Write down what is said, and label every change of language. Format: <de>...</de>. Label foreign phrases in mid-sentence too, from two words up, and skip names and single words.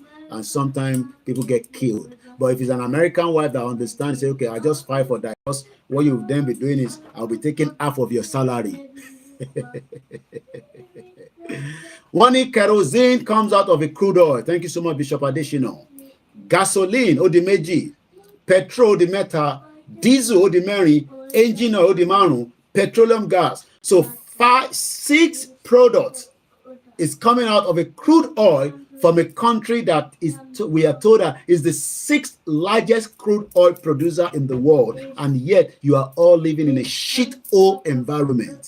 <en>And sometimes people get killed. But if it's an American wife that understands, say, okay, I just fight for divorce, what you'll then be doing is I'll be taking half of your salary. One kerosene comes out of a crude oil. Thank you so much, Bishop Additional. Gasoline, odimeji. Petrol, odimeta. Diesel, odimeri. Engine oil, odimaru. Petroleum gas. So 6 products is coming out of a crude oil from a country that is, we are told that is the 6th largest crude oil producer in the world, and yet you are all living in a shithole environment.</en>